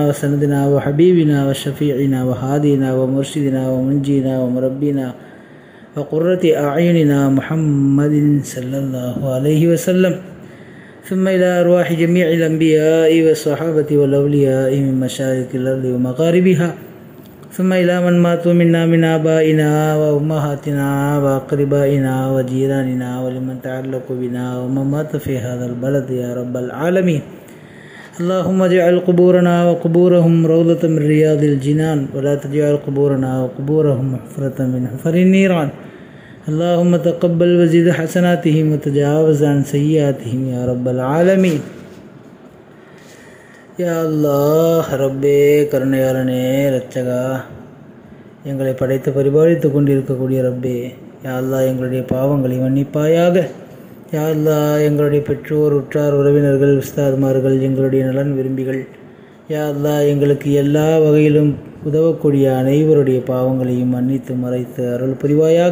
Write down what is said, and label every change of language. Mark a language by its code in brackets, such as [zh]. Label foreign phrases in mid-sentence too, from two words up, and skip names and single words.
[ar] وسندنا وحبيبنا وشفيعنا وهادينا ومرشدنا ومنجينا ومربينا وقرة أعيننا محمد صلى الله عليه وسلم، ثم إلى أرواح جميع الأنبياء والصحابة والأولياء من مشارق الأرض ومغاربها، ثم إلى من ماتوا منا من آبائنا وأمهاتنا وأقربائنا وجيراننا ولمن تعلق بنا ومن مات في هذا البلد يا رب العالمين. اللهم اجعل قبورنا وقبورهم روضة من رياض الجنان ولا تجعل قبورنا وقبورهم حفرة من حفر النيران. اللهم تقبل وزد حسناتهم وتجاوز عن سيئاتهم يا رب العالمين. يا الله [ta] ரப்பே கருணையாளனே ரட்சகா, எங்களை படைத்து பரிபாலித்து கொண்டிருக்கக்கூடிய ரப்பே, [ar] يا الله [ta] எங்களுடைய பாவங்களை மன்னிப்பாயாக. [ar] يا الله [ta] எங்களுடைய பெற்றோர், உற்றார், உறவினர்கள், உஸ்தாதுமார்கள், எங்களுடைய நலன் விரும்பிகள், [ar] يا الله [ta] எங்களுக்கு எல்லா வகையிலும் உதவக்கூடிய அனைவருடைய பாவங்களையும் மன்னித்து மறைத்து அருள் புரிவாயாக.